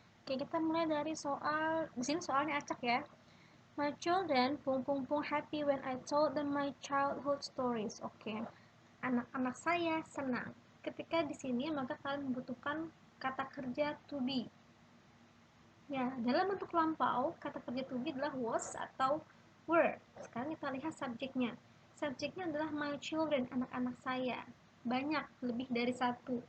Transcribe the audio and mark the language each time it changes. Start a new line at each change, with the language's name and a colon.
Indonesian: Oke, kita mulai dari soal, di sini soalnya acak ya.
English: My children pung happy when I told them my childhood stories.
Indonesian: Oke, anak-anak saya senang. Ketika di sini maka kalian membutuhkan kata kerja to be. Ya, dalam bentuk lampau, kata kerja to be adalah was atau were. Sekarang kita lihat subjeknya. Subjeknya adalah my children, anak-anak saya. Banyak, lebih dari satu.